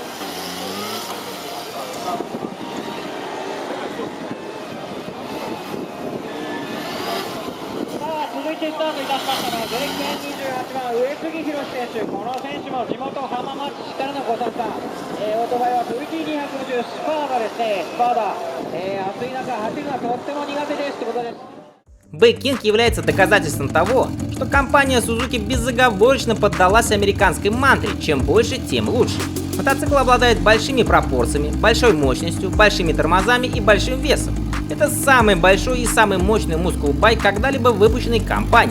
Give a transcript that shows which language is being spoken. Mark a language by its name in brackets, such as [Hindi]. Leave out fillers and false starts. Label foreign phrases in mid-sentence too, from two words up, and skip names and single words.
[Japanese] 続いてスタートいたしましたのはゼレッケン28番上杉宏選手、この選手も地元浜松市からのご参加、オートバイは VT250 スパーダですね、スパーダ、暑い中走るのはとっても苦手ですということです。 [Russian] Б-Кинг является доказательством того, что компания Suzuki безоговорочно поддалась американской мантре «чем больше, тем лучше». Мотоцикл обладает большими пропорциями, большой мощностью, большими тормозами и большим весом. Это самый большой и самый мощный мускул-байк, когда-либо выпущенный компанией.